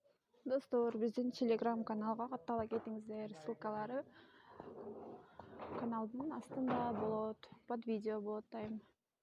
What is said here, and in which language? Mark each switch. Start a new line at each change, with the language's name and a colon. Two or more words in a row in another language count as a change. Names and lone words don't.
Kazakh: Достор, біздің телеграм каналға қаттала кетіңіздер.
Kyrgyz: Ссылкалары канал каналдын астында болот,
Russian: под видео
Kyrgyz: болот дайыма.